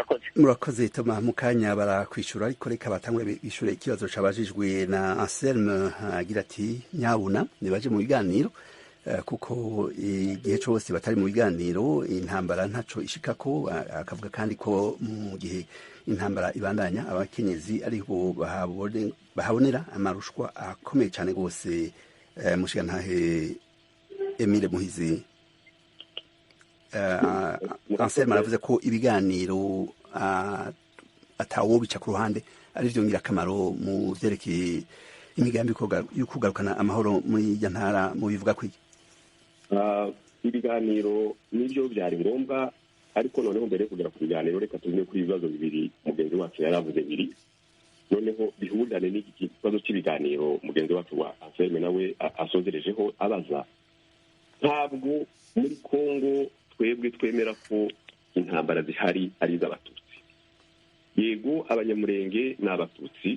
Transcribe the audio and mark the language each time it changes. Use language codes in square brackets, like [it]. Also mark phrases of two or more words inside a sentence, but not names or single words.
[rn] murakoze Toma mukanya barakwishura ariko reka batangwe bishure ikibazo cabajijwe na Anselme agira ati nyabuna nibaje mu biganiro kuko igihe cyose batari mu biganiro intambara ntaco ishikako akavuga kandi ko mu gihe intambara ibandanya abakenyezi ariho bahabonera amarushwa akomeye cyane gose mushigantahe Emile Muhizi Anselme aravuze ko ibiganiro atawo bica ku ruhande ari byo ngirakamaro mu vyerekeye imigambi yo kugarukana amahoro muri irya ntara mu bivuga kwiki [rw] ibiganiro nibyo byari ngombwa ariko noneho mbere yo kugera ku biganiro reka tuvuge kuri ibibazo bibiri mugenzi wacu yaravuze biri noneho bihurirane n'iki kibazo cy'ibiganiro mugenzi wacu wa Anselme nawe asozerejeho abaza ntabwo muri Kongo twebwe twemera ko intambara zihari ari iz'abatutsi yego abanyamurenge ni abatutsi